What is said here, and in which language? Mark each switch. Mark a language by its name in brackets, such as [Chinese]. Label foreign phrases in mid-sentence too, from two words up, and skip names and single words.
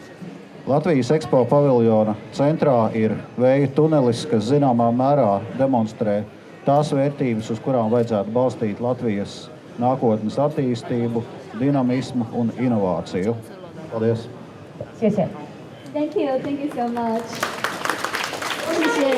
[Latvian] Latvijas Expo paviljona centrā ir vēja tunelis, kas zināmā mērā demonstrē tās vērtības, uz kurām vajadzētu balstīt Latvijas nākotnes attīstību, dinamismu un inovāciju. Paldies! [Chinese] 谢谢。 [English] Thank you so much。 [Chinese] 谢谢。